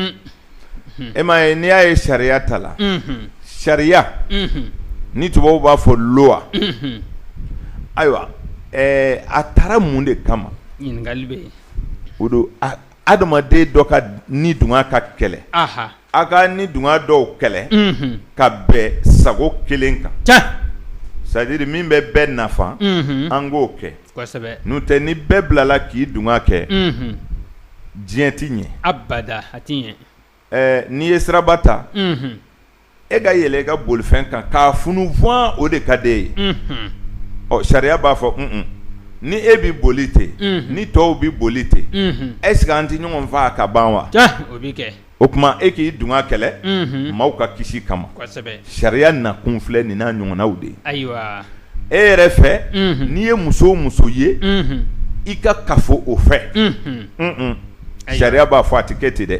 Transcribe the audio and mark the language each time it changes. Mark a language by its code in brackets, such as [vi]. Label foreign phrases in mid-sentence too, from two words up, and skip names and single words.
[bm] e m'a ye n'i y'a ye sariya ta la sariya ni tubabuw b'a fɔ loi ayiwa a taara mun de kama ɲininkali bɛ yen o don adamaden dɔ ka ni dunga ka kɛlɛ a ka ni dunga dɔw kɛlɛ ka bɛn sago kelen kan c'est-à-dire min bɛ bɛɛ nafa an k'o kɛ n'o tɛ ni bɛɛ bilala k'i dunga kɛ diɲɛ ti ɲɛ abada a ti ɲɛ n'i ye siraba ta e ka yɛlɛ e ka bolifɛn kan k'a funu fuwan o de ka d'e ye sariya b'a fɔ ni e bi boli ten ni tɔw bi boli ten [fr] est-ce que [bm] an ti ɲɔgɔn faa ka ban wa o bi kɛ o tuma e k'i dunga kɛlɛ maaw ka kisi kama sariya nakun filɛ nin n'a ɲɔgɔnnaw de ye ayiwa e yɛrɛ fɛ n'i ye muso o muso ye i ka kafo o fɛ sariya b'a fɔ a ti kɛ ten dɛ